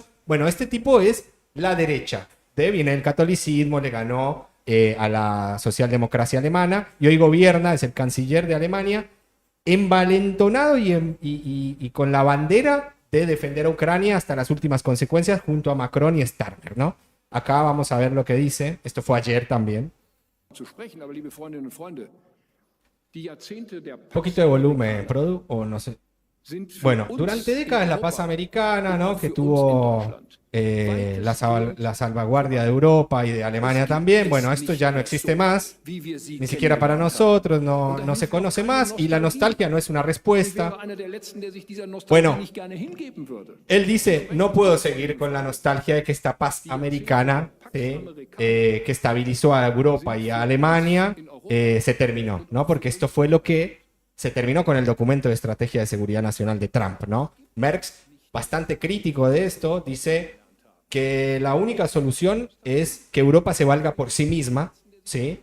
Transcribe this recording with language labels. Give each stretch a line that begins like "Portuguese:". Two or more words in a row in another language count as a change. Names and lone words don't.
Spanish: Bueno, este tipo es la derecha. Viene del catolicismo, le ganó a la socialdemocracia alemana, y hoy gobierna, es el canciller de Alemania, envalentonado y con la bandera de defender a Ucrania hasta las últimas consecuencias, junto a Macron y Starmer, ¿no? Acá vamos a ver lo que dice. Esto fue ayer también.
German: zu sprechen, aber liebe Freundinnen und Freunde, die Jahrzehnte der
Spanish: Un poquito de volumen, Produ, o no sé.
German: sind für
Spanish: Bueno,
German: uns
Spanish: durante
German: in
Spanish: décadas la
German: Europa
Spanish: paz americana, ¿no?
German: und
Spanish: Que
German: für
Spanish: tuvo
German: uns in Deutschland
Spanish: la salvaguardia de Europa y de Alemania también. Bueno, esto ya no existe más,
German: wie wir sie
Spanish: ni siquiera para
German: kennengelernt haben.
Spanish: nosotros, no se conoce más, y la nostalgia no es una
German: Ich
Spanish: respuesta.
German: wäre einer der Letzten, der sich dieser Nostalgie
Spanish: Bueno.
German: nicht gerne hingeben würde.
Spanish: Él dice, no puedo seguir con la nostalgia de que esta paz americana que estabilizó a Europa y a Alemania se terminó, ¿no? Porque esto fue lo que se terminó con el documento de estrategia de seguridad nacional de Trump, ¿no? Merckx, bastante crítico de esto, dice que la única solución es que Europa se valga por sí misma, ¿sí?